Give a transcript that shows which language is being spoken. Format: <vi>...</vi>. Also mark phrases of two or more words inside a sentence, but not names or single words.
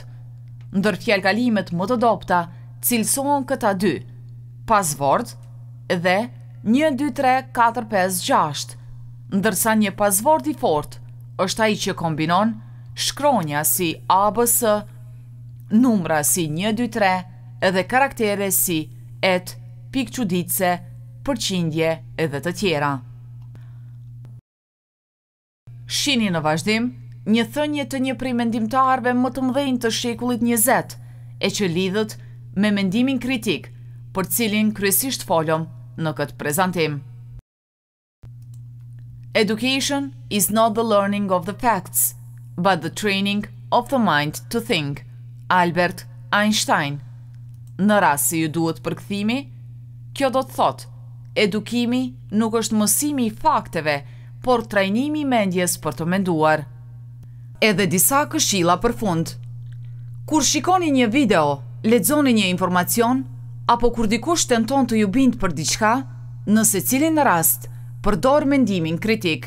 <sq>Ndër fjalëkalimet më të dobta cilësohen këta dy: pasvort dhe 1 2 3 4 5 6, ndërsa një pasvort i fortë është ai që kombinon shkronja si ABS, numra si 1 2 3 edhe karaktere si @ pikë çuditëse, përqindje edhe të tjera. Shihni në vazhdim një thënie të një prej mendimtarëve më të mëdhenj të shekullit 20, e që lidhet me mendimin kritik, për cilin kryesisht folëm në këtë prezantim.</sq> <en>Education is not the learning of the facts, but the training of the mind to think. Albert Einstein.</en> <sq>Në rast se ju duhet përkthimi, kjo do të thotë: edukimi nuk është mësimi i fakteve, por trajnimi i mendjes për të menduar. Edhe disa këshilla për fund. Kur shikoni një video, lexoni një informacion, apo kur dikush tenton të ju bindë për diçka, në secilin rast, përdor mendimin kritik.</sq>